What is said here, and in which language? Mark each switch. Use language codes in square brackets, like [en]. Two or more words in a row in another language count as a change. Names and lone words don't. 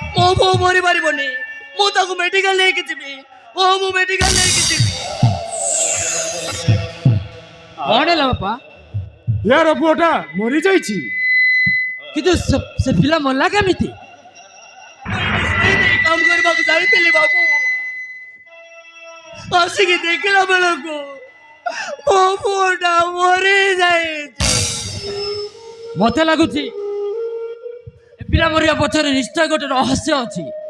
[or] ବୋଉ ମରି ପାରିବନି। ମୁଁ ତାକୁ ମେଡିକାଲ ନେଇକି ଯିବି। ମୁଁ ମେଡିକାଲ ନେଇକି ଯିବି। କଣ ହେଲା ବାପା? ଯାର ପୁଅଟା ମରି ଯାଇଛି କିନ୍ତୁ ସେ ପିଲା ମଲା କେମିତି? କାମ କରିବାକୁ ଯାଇଥିଲି ବାବୁ। ଆସିକି ଦେଖିଲା ବେଳକୁ ମୋ ପୁଅଟା ମରି ଯାଇଛି। ମତେ ଲାଗୁଛି ଏ ପିଲା ମରିବା ପଛରେ ନିଶ୍ଚୟ ଗୋଟେ ରହସ୍ୟ ଅଛି।